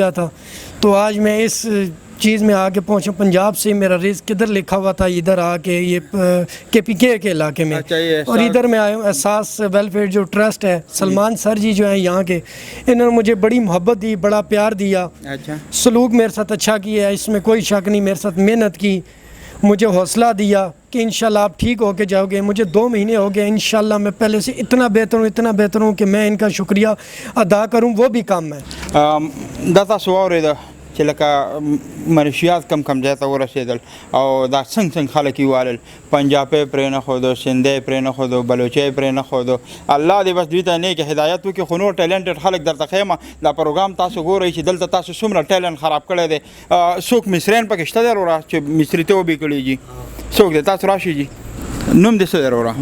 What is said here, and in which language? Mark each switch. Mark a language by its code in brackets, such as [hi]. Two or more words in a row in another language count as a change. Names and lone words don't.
[ur] گیا تھا تو آج میں اس چیز میں آ کے پہنچا پنجاب سے میرا رزق کدھر لکھا ہوا تھا ادھر آ کے یہ کے پی کے علاقے میں اور ادھر میں آیا ہوں احساس ویلفیئر جو ٹرسٹ ہے سلمان سر جی جو ہیں یہاں کے انہوں نے مجھے بڑی محبت دی بڑا پیار دیا سلوک میرے ساتھ اچھا کیا ہے اس میں کوئی شک نہیں میرے ساتھ محنت کی مجھے حوصلہ دیا کہ انشاءاللہ آپ ٹھیک ہو کے جاؤ گے مجھے 2 مہینے ہو گئے انشاءاللہ میں پہلے سے اتنا بہتر ہوں کہ میں ان کا شکریہ ادا کروں وہ بھی کام ہے [ps] داتا سوارے دا چې لکه منشیات کم ځای ته ورسېدل او دا څنګه خلک یې والل پنجابی پرې نه ښودو سندی پرې نه ښودو بلوچی پرې نه ښودو الله دې بس دوی ته نیک هدایت وکړي خو نور ټیلنټډ خلک درته ښیمه دا پروګرام تاسو ګورئ چې دلته تاسو څومره ټیلنټ خراب کړی دی څوک مصریان پکې شته دی وروره چې مصریتوب یې کړي جي څوک دی تاسو راشئ جي نوم دې څه دی وروره؟